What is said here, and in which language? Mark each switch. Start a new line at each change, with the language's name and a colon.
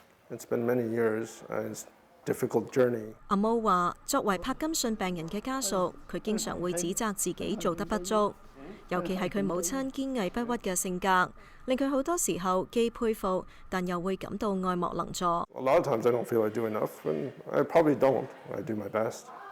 English: It's been many years. It's a difficult journey.
Cantonese: 阿毛話：作為柏金遜病人嘅家屬，佢經常會指責自己做得不足，尤其係佢母親堅毅不屈嘅性格，令佢好多時候既佩服，但又會感到愛莫能助。
English: A lot of times I don't feel I do enough, and I probably don't. I do my best.